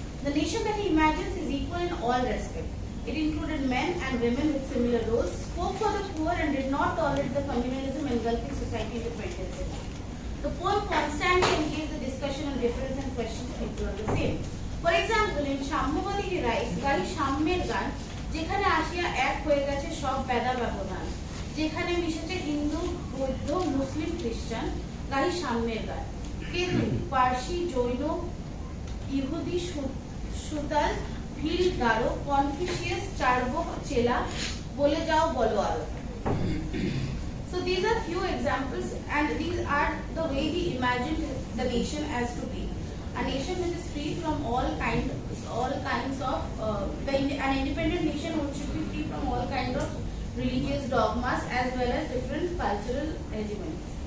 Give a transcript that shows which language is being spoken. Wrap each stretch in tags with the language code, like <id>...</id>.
<en>The nation that he imagines is equal in all respect. It included men and women with similar roles, spoke for the poor, and did not tolerate the communalism engulfing society in the 20th century. The poem constantly engaged the discussion on difference and questions people are the same. For example, in Shammavali he writes,</en> <bn>গাই সাম্যের গান, যেখানে আসিয়া এক হয়ে গেছে সব বেদা ব্যবধান, যেখানে মিশেছে হিন্দু, বৌদ্ধ, মুসলিম, খ্রিস্টান, গাই সাম্যের গান। কে তুমি? পার্সি, জৈন, ইহুদি, সুতাল, ভিল, গারো, কনফুসিয়াস, চার্বক, চেলা, বলে যাও বলো আরো।</bn> <en>So these are few examples, and these are the way he imagined the nation as to be. A nation which is free from all kinds of an independent nation which should be free from all kinds of religious dogmas as well as different cultural regiments.</en>